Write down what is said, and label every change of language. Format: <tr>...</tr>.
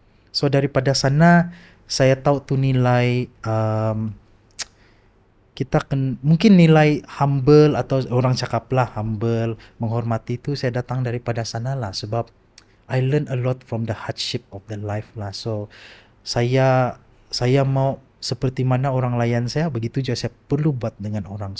<ms>So daripada sana saya tahu tu nilai kita mungkin nilai humble, atau orang cakap lah humble, menghormati tu saya datang daripada sana lah.</ms> <en>Sebab I learn a lot from the hardship of the life lah.</en> <ms>So saya mau seperti mana orang layan saya, begitu juga saya perlu buat dengan orang.</ms>